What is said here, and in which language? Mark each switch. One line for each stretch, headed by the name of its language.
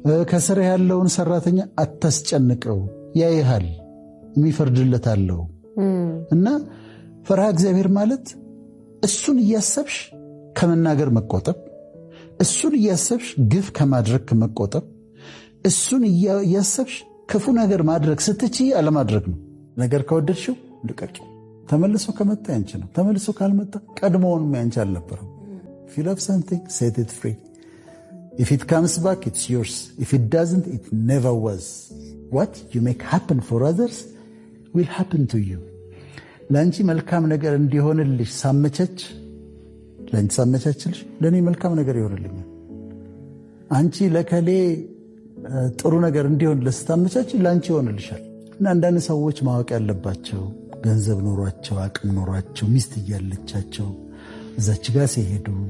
Amharic: ከስር ያለውን ሰራተኛ አታስጨንቀው። ያይሃል። የሚፈርድለት አለው። እና ፈርሃ እግዚአብሔር ማለት እሱን እያሰብሽ ከመናገር መቆጠብ፣ እሱን እያሰብሽ ግፍ ከማድረግ መቆጠብ፣ እሱን እያሰብሽ ክፉ ነገር ማድረግ ስትችይ አለማድረግ ነው። ነገር ከወደድሽው ልቀቂው። ተመልሶ ከመጣ ያንቺ ነው። ተመልሶ ካልመጣ ቀድሞውንም ያንቺ አልነበረም።
English: if you love something, set it free. If it comes back, it's yours. If it doesn't, it never was. What you make happen for others will happen to you.
Amharic: ለአንቺ መልካም ነገር እንዲሆንልሽ ሳመቻች፣ ለአንቺ ሳመቻችልሽ ለእኔ መልካም ነገር ይሆንልኛል። አንቺ ለከሌ ጥሩ ነገር እንዲሆን ለስታመቻች ለአንቺ ይሆንልሻል። እና አንዳንድ ሰዎች ማወቅ ያለባቸው ገንዘብ ኖሯቸው አቅም ኖሯቸው ሚስት እያለቻቸው እዛች ጋር ሲሄዱ